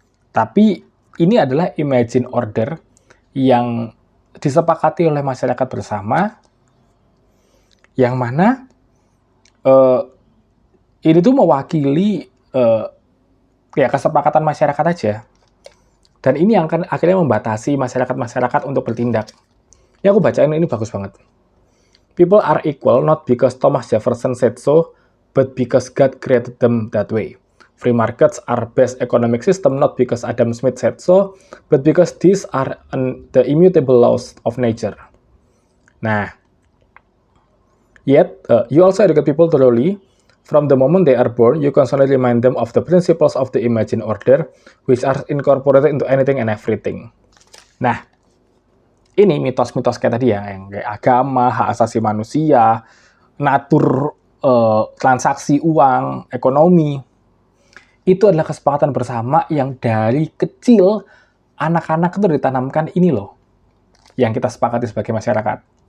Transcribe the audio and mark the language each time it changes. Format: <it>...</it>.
<id>Tapi ini adalah imagine order yang disepakati oleh masyarakat bersama, yang mana ini tuh mewakili ya kesepakatan masyarakat aja. Dan ini yang akan akhirnya membatasi masyarakat-masyarakat untuk bertindak. Ya aku bacain ini bagus banget.</id> <en>People are equal not because Thomas Jefferson said so, but because God created them that way. Free markets are best economic system not because Adam Smith said so, but because these are the immutable laws of nature. Nah, yet you also educate people thoroughly. From the moment they are born, you constantly remind them of the principles of the imagined order, which are incorporated into anything and everything.</en> <id>Nah, ini mitos-mitos kayak tadi ya, yang kayak agama, hak asasi manusia, natur, transaksi uang, ekonomi, itu adalah kesepakatan bersama yang dari kecil anak-anak itu ditanamkan ini loh, yang kita sepakati sebagai masyarakat.</id>